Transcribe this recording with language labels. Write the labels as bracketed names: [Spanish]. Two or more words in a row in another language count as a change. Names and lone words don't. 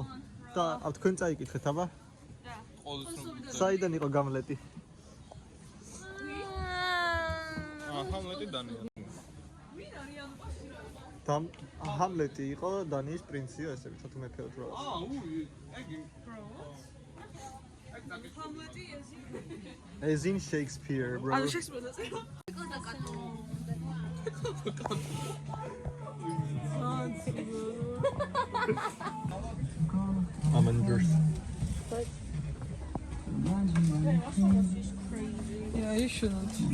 [Georgian] და აქ თქვენ წაიკითხეთ, აბა? ყველაზე ცნობილი. საიდან იყო გამლეტი? ჰამლეტი დანიელი. და ჰამლეტი იყო დანიის პრინციო, ესე ვთქვათ, მეფე რო. უი, ეგი. [English] As in Shakespeare, bro. [Georgian] ანუ შექსპირზე წერა [English] Avengers. Yeah, you shouldn't.